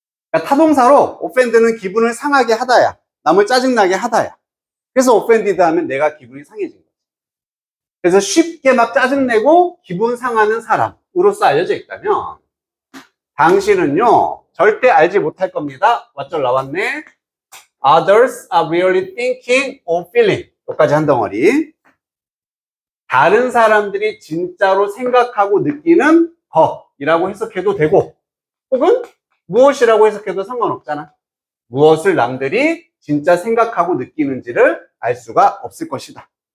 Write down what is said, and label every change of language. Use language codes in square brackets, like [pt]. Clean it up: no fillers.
[ko] 그러니까 타동사로 offend는 기분을 상하게 하다야, 남을 짜증나게 하다야. 그래서 offended 하면 내가 기분이 상해진 거야. 그래서 쉽게 막 짜증내고 기분 상하는 사람으로서 알려져 있다면 당신은요 절대 알지 못할 겁니다. 왓절 나왔네. [en] Others are really thinking or feeling. [ko] 여기까지 한 덩어리. 다른 사람들이 진짜로 생각하고 느끼는 것이라고 해석해도 되고 혹은 무엇이라고 해석해도 상관없잖아. 무엇을 남들이 진짜 생각하고 느끼는지를 알 수가 없을 것이다.